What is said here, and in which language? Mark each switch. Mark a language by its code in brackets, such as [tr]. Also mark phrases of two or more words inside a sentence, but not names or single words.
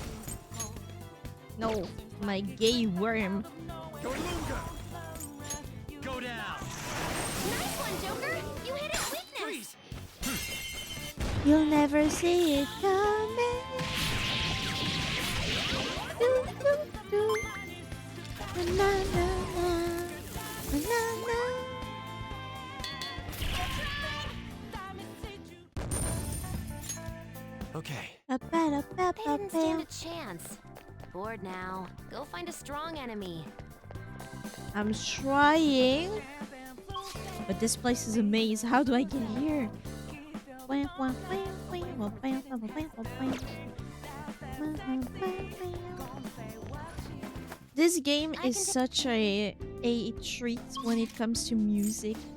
[en] No, my gay worm. Yorlunga! Go down. Nice one, Joker! You hit its weakness! Freeze! You'll never see it coming. Do, do, do. Na, na, na. Na, na, na. Okay. Ba, ba, da, ba, They ba, didn't stand ba. a chance. Bored now. Go find a strong enemy. I'm trying. But this place is a maze. How do I get here? This game is such a treat when it comes to music.